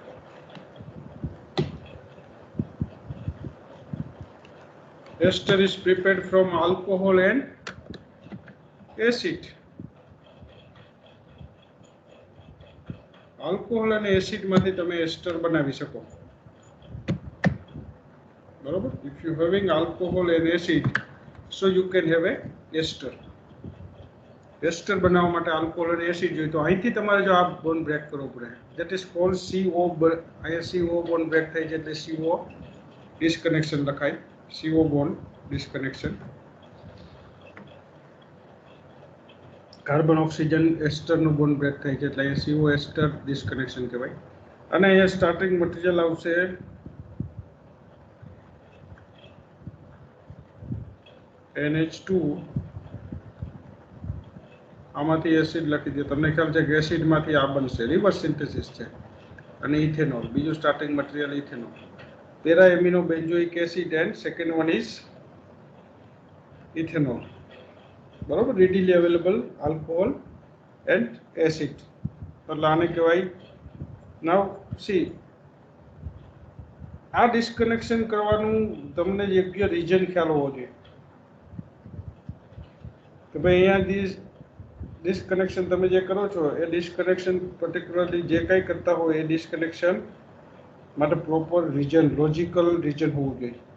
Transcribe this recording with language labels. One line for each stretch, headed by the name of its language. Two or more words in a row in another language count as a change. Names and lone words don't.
English: Ester is prepared from alcohol and acid.
Gujarati: આલ્કોહોલ અને એસિડ માંથી તમે એસ્ટર બનાવી શકો. બરોબર?
English: If you having alcohol and acid, so you can have a ester.
Gujarati: એસ્ટર બનાવવા માટે આલ્કોહોલ અને એસિડ જોઈએ તો અહીંથી તમારે જો આ બોન્ડ બ્રેક કરવો પડે.
English: That is called CO.
Gujarati: અહીંયા CO બોન્ડ બ્રેક થાય છે એટલે CO ડિસ્કનેક્શન લખાય.
English: CO bond disconnection.
Gujarati: કાર્બન ઓક્સિજન એસ્ટર નું બોન્ડ બ્રેક થાય છે એટલે અહીંયા CO એસ્ટર ડિસ્કનેક્શન કહેવાય. અને અહીંયા સ્ટાર્ટિંગ મટીરિયલ આવશે NH2. આમાંથી એસિડ લખી દો. તમને ખ્યાલ છે કે એસિડ માંથી આ બનશે. રિવર્સ સિન્થેસિસ છે. અને ઇથેનોલ બીજું સ્ટાર્ટિંગ મટીરિયલ ઇથેનોલ.
English: Para amino benzoic acid and second one is ethanol.
Gujarati: બરોબર?
English: readily available alcohol and acid.
Gujarati: એટલે આને કહેવાય.
English: now see
Gujarati: આ ડિસ્કનેક્શન કરવાનું તમને યોગ્ય રીઝન ખ્યાલ હોવો જોઈએ કે ભાઈ અહીંયા ડિસ્કનેક્શન તમે જે કરો છો એ ડિસ્કનેક્શન પર્ટિક્યુલરલી જે કંઈ કરતા હોય એ ડિસ્કનેક્શન માટે પ્રોપર રીજન લોજિકલ રીજન હોવું જોઈએ.